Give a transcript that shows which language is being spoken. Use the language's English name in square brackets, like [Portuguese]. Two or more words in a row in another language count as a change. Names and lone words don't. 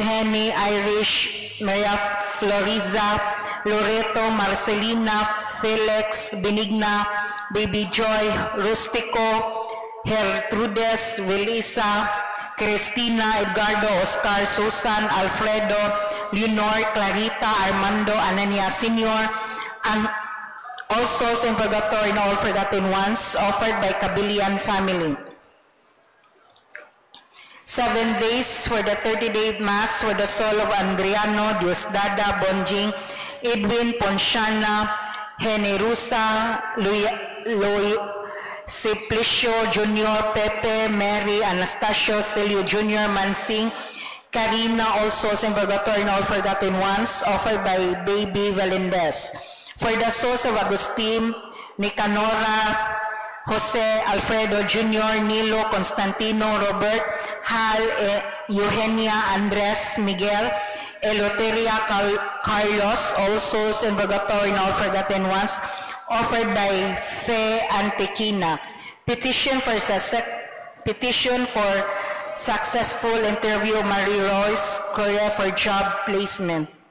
[English] Henny, Irish, Maria Floriza, Loreto, Marcelina, Felix, Benigna, Baby Joy, Rustico, Gertrudes, Welisa, Cristina, Edgardo, Oscar, Susan, Alfredo, Leonor, Clarita, Armando, Anania Senior, and all souls in purgatory and all forgotten ones, offered by Cabilian family. 7 days for the 30-day Mass for the soul of Andriano, Diosdada, Bonjing, Edwin, Ponsiana, Generusa, Simplicio Jr., Pepe, Mary, Anastasio, Celio Jr., Mansing, Karina, all souls in purgatory and all forgotten ones, offered by Baby Valendez. For the souls of Agustin, Nicanora, Jose, Alfredo Jr., Nilo, Constantino, Robert, Hal, Eugenia, Andres, Miguel, Eloteria, Carlos, all souls in purgatory and all forgotten ones, offered by Fe Antequina. Petition for successful interview of Marie Royce, Korea for job placement.